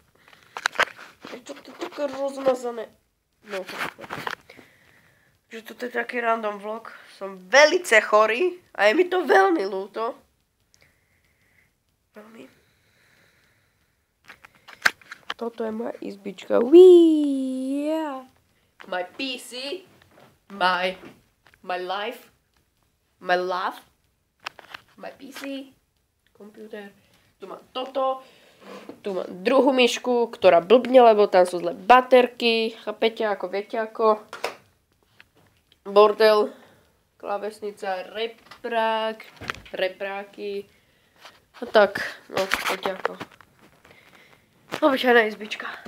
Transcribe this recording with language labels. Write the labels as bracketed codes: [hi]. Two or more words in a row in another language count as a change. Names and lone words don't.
[sk] Prečo to je také rozmazané? No, že toto je taký [en] random vlog. [sk] Som velice chorý a je mi to veľmi ľúto. Veľmi. Toto je moja izbička. [en] Yeah. My PC. My life. My love. My PC. Computer. [sk] Tu mám toto. Tu mám druhú myšku, ktorá blbne, lebo tam sú zlé baterky. Chápete, ako viete, ako. Bordel. Klávesnica, repráky. A tak, no, viete ako. Obyčajná izbička.